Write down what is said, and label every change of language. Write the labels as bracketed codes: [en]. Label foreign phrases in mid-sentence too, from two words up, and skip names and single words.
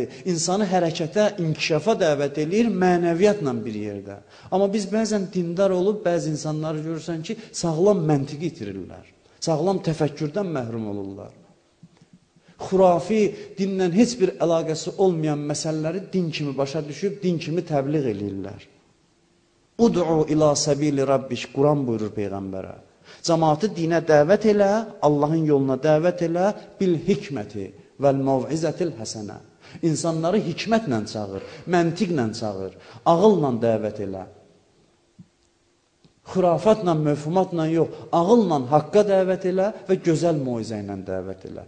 [az] İnsanı hərəkətə, inkişafa dəvət edir, mənəviyyatla bir yerdə. Amma biz bəzən dindar olub, bəzi insanları görürsən ki, sağlam məntiqi itirirlər. Sağlam təfəkkürdən məhrum olurlar. Xurafi, dinlə heç bir əlaqəsi olmayan məsələləri din kimi başa düşüb, din kimi təbliğ edirlər. [ar] ادع إلى سبيل ربك, [az] Quran buyurur Peyğəmbərə. Cəmaatı dinə dəvət elə, Allahın yoluna dəvət elə, [ar] بالحكمة والموعظة الحسنة. [az] İnsanları hikmətlə çağır, məntiqlə çağır, ağılla dəvət elə. Xurafatla, məfhumatla yox, ağılla haqqa dəvət elə və gözəl moizə ilə dəvət elə.